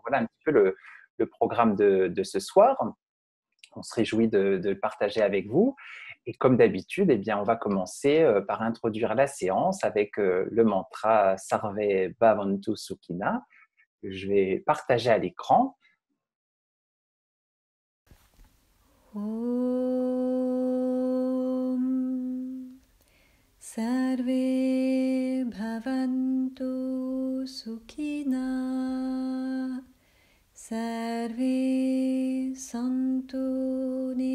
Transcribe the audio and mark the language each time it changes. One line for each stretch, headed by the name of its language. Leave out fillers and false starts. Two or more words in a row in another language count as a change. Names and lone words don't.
French: Voilà un petit peu le programme de ce soir. On se réjouit de le partager avec vous. Et comme d'habitude, eh bien, on va commencer par introduire la séance avec le mantra Sarve Bhavantu Sukhina, que je vais partager à l'écran.
Sanskrit: Om Sarve Bhavantu Sukhina Sarve Santu